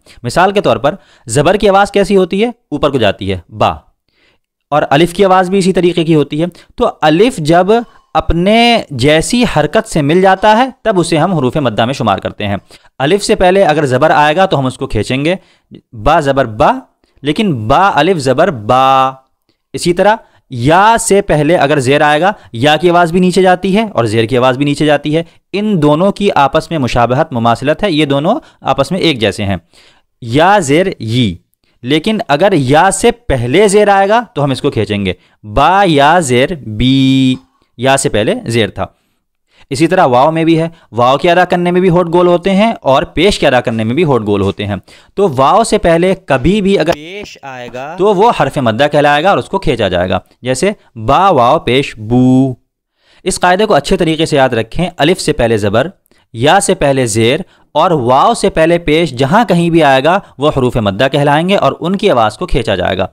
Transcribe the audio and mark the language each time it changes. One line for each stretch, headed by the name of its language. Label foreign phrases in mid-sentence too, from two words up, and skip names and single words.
Urdu: مثال کے طور پر زبر کی آواز کیسی ہوتی ہے؟ اوپر کو جاتی ہے، با، اور الف کی آواز بھی اسی طریقے کی ہوتی ہے۔ تو الف جب اپنے جیسی حرکت سے مل جاتا ہے تب اسے ہم حروف مدہ میں شمار کرتے ہیں۔ الف سے پہلے اگر زبر آئے گا تو ہم اس کو کھینچیں گے، با زبر با، لیکن با الف زبر با۔ اسی طرح یا سے پہلے اگر زیر آئے گا، یا کی آواز بھی نیچے جاتی ہے اور زیر کی آواز بھی نیچے جاتی ہے۔ ان دونوں کی آپس میں مشابہت، مماثلت ہے، یہ دونوں آپس میں ایک جیسے ہیں، یا زیر یی۔ لیکن اگر یا سے پہلے زیر آئے گا تو ہم اس کو کھینچیں گے، با یا زیر بی، یا سے پہلے زیر تھا۔ اسی طرح واو میں بھی ہے۔ واو کے ادا کرنے میں بھی ہونٹ گول ہوتے ہیں اور پیش کے ادا کرنے میں بھی ہونٹ گول ہوتے ہیں۔ تو واو سے پہلے کبھی بھی اگر پیش آئے گا تو وہ حرف مدہ کہلائے گا اور اس کو کھینچا جائے گا، جیسے با واو پیش بو۔ اس قاعدے کو اچھے طریقے سے یاد رکھیں۔ الف سے پہلے زبر، یا سے پہلے زیر اور واو سے پہلے پیش جہاں کہیں بھی آئے گا وہ حروف مدہ کہلائیں گے اور ان کی آواز کو کھینچا جائے گا۔